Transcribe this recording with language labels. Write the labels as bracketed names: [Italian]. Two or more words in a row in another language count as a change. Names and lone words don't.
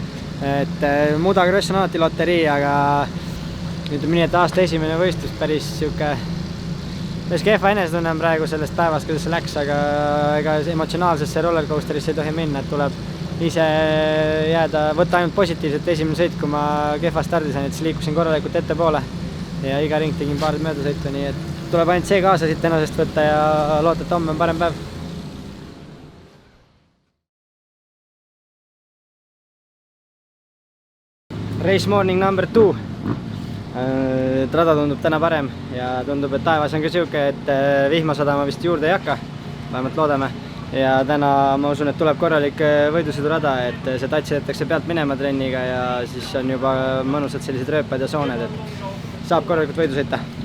[Estonian] Et mudakross on alati loterii, aga ütleme nii, et aasta esimene võistlus päris kehva enesetunne on praegu sellest päevast, kuidas see läks, aga ega emotsionaalsesse rollercoasterisse ei tohi minna, et tuleb ise jääda, võtta ainult positiivselt esimene sõit, kui ma kehva stardi sain, et siis liikusin korralikult ettepoole ja iga ring tegin paar mööda sõitu, nii et tuleb ainult see kaasa siit tänasest võtta ja loota, et homme on parem päev. [English] Race morning number 2. [Estonian] Rada tundub täna parem ja tundub, et taevas on ka siuke, et vihma sadama vist juurde ei hakka. Vähemalt loodame. Ja täna ma usun, et tuleb korralik võidusõidurada, et see Tatsi jätakse pealt minema trenniga ja siis on juba mõnusad sellised rööpad ja sooned, et saab korralikult võidu sõita.